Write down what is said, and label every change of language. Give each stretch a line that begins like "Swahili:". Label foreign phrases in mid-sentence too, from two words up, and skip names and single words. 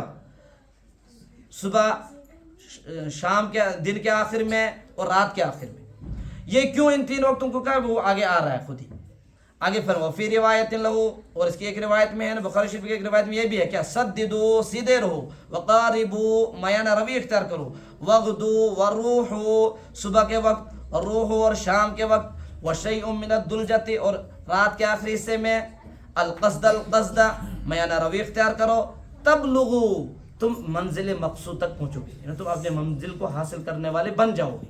Urdu: صبح، شام کے، دن کے آخر میں اور رات کے آخر میں۔ یہ کیوں ان تین وقتوں کو کہا؟ وہ آگے آ رہا ہے خود ہی آگے۔ پھر
Arabic: وفی روایت لہو،
Urdu: اور اس کی ایک روایت میں ہے، بخاری شریف کی ایک روایت میں یہ بھی ہے کیا؟ سددو، سیدھے رہو، وقاربو، میانہ روی اختیار کرو،
Arabic: وغدو وروح،
Urdu: صبح کے وقت، روح، اور شام کے وقت،
Arabic: وشیء من الدلجۃ،
Urdu: اور رات کے آخری حصے میں، القصد، میانہ روی اختیار کرو، تبلغو، تم منزل مقصود تک پہنچو گے، یعنی تم اپنے منزل کو حاصل کرنے والے بن جاؤ گے۔